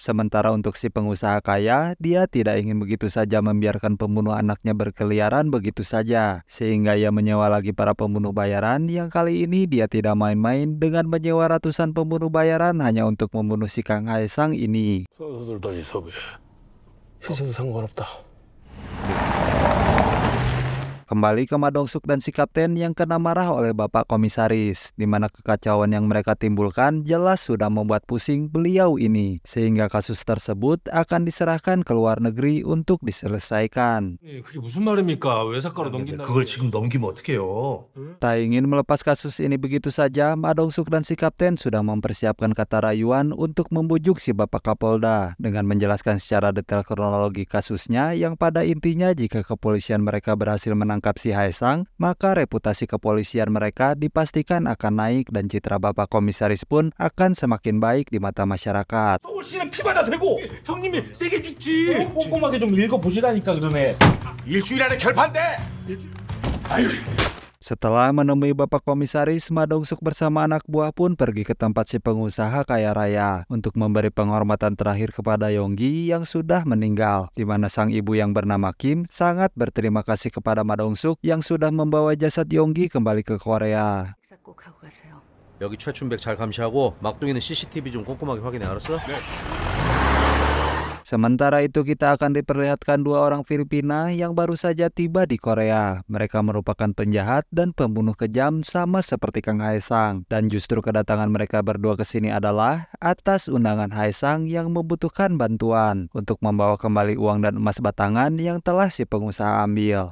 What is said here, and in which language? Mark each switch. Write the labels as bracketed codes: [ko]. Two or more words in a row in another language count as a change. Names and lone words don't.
[id] Sementara untuk si pengusaha kaya, dia tidak ingin begitu saja membiarkan pembunuh anaknya berkeliaran begitu saja, sehingga ia menyewa lagi para pembunuh bayaran yang kali ini dia tidak main-main dengan menyewa ratusan pembunuh bayaran hanya untuk membunuh si Kang Haesang ini. [ko] 선수들 다시 섭외. 희생 상관없다. [id] Kembali ke Ma Dong-suk dan si kapten yang kena marah oleh Bapak Komisaris, di mana kekacauan yang mereka timbulkan jelas sudah membuat pusing beliau ini, sehingga kasus tersebut akan diserahkan ke luar negeri untuk diselesaikan. [ko] 그게 무슨 말입니까? 외사과로 넘긴다. 그걸 지금 넘기면 어떡해요? [id] Tak ingin melepas kasus ini begitu saja, Ma Dong-suk dan si kapten sudah mempersiapkan kata rayuan untuk membujuk si Bapak Kapolda dengan menjelaskan secara detail kronologi kasusnya yang pada intinya jika kepolisian mereka berhasil menangkap si Haesang, maka reputasi kepolisian mereka dipastikan akan naik dan citra Bapak Komisaris pun akan semakin baik di mata masyarakat. [ko] 서울시는 피마다 대고 형님이 세게 죽지. 꼼꼼하게 좀 읽어보시라니까 그러네. 일주일 안에 결판돼. [id] Setelah menemui Bapak Komisaris, Ma Dong-suk bersama anak buah pun pergi ke tempat si pengusaha kaya raya untuk memberi penghormatan terakhir kepada Yonggi yang sudah meninggal, di mana sang ibu yang bernama Kim sangat berterima kasih kepada Ma Dong-suk yang sudah membawa jasad Yonggi kembali ke Korea. [ko] 여기 최춘백 잘 감시하고 막둥이는 CCTV 좀 꼼꼼하게 확인해, 알았어? 네. [id] Sementara itu kita akan diperlihatkan dua orang Filipina yang baru saja tiba di Korea. Mereka merupakan penjahat dan pembunuh kejam sama seperti Kang Haesang. Dan justru kedatangan mereka berdua ke sini adalah atas undangan Haesang yang membutuhkan bantuan untuk membawa kembali uang dan emas batangan yang telah si pengusaha ambil.